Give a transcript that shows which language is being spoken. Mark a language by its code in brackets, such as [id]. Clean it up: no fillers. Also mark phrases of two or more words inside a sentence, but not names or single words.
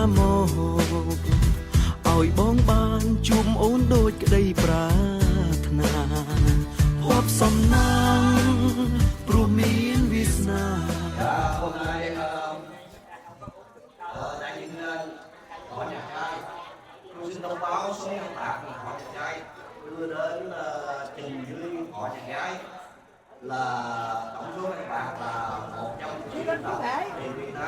[km] មកឲ្យបងបានជួបអូនដូចក្តីប្រាថ្នាភពសំណាងព្រោះមានវាសនា [vi] hôm nay đại diện họ nhà trai tôi xin thông báo số nhân bạc của họ nhà trai đưa đến trình dưới họ nhà gái là tổng số nhân bạc là 100 triệu đồng tiền Việt Nam.